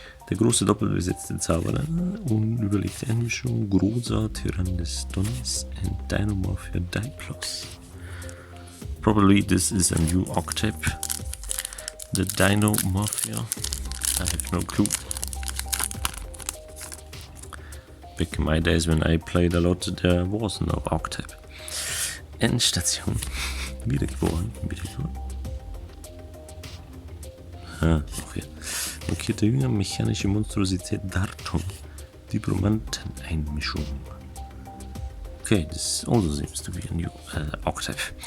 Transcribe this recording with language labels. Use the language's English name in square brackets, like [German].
[German] Der große doppelbesetzte Zauberer, unüberlegte Einmischung, großer Tyrann des Donners and Dinomorphia Diplos. [English] Probably this is a new archetype. The Dinomorphia. I have no clue. Back in my days when I played a lot, there was no archetype. [German] Endstation. Wiedergeboren. [English] Okay. [German] Markierte Jünger, mechanische Monstrosität Darton. Diplomanten-Einmischung. [English] Okay, this also seems to be a new archetype.